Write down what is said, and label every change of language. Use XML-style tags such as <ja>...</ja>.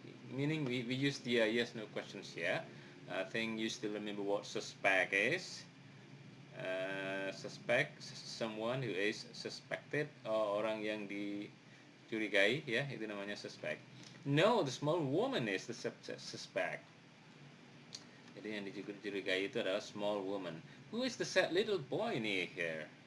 <en>Meaning we use the yes no questions here. I think you still remember what suspect is. Suspect, someone who is suspected,</en> <id>orang yang dicurigai,</id> <en>ya, itu namanya suspect. No, the small woman is the suspect.</en> <id>Jadi yang dicurigai itu adalah small woman.</id> <en>Who is the sad little boy near here?</en>